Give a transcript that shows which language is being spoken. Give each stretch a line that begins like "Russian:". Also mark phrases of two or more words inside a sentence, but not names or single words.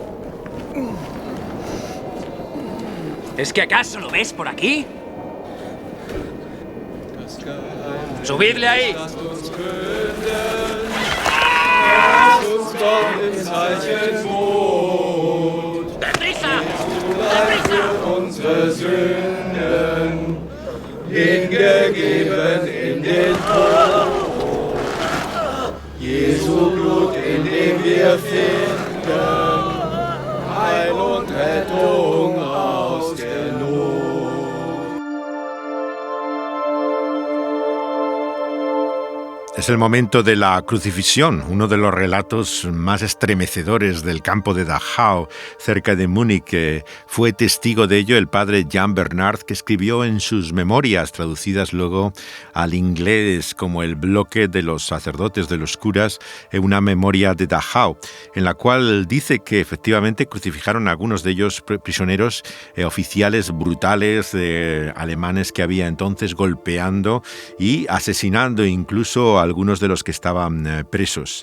Spanish: ¿Es que acaso lo ves por aquí? ¡Subidle ahí! ¡Deprisa! ¡Deprisa!
German: Jesu Blut, in dem wir finden Heil und Rettung aus der Not.
Spanish: Es el momento de la crucifixión, uno de los relatos más estremecedores del campo de Dachau, cerca de Múnich. Fue testigo de ello el padre Jan Bernard, que escribió en sus memorias, traducidas luego al inglés como el bloque de los sacerdotes, de los curas, una memoria de Dachau, en la cual dice que efectivamente crucificaron a algunos de ellos prisioneros oficiales brutales alemanes que había entonces, golpeando y asesinando incluso a algunos de los que estaban presos.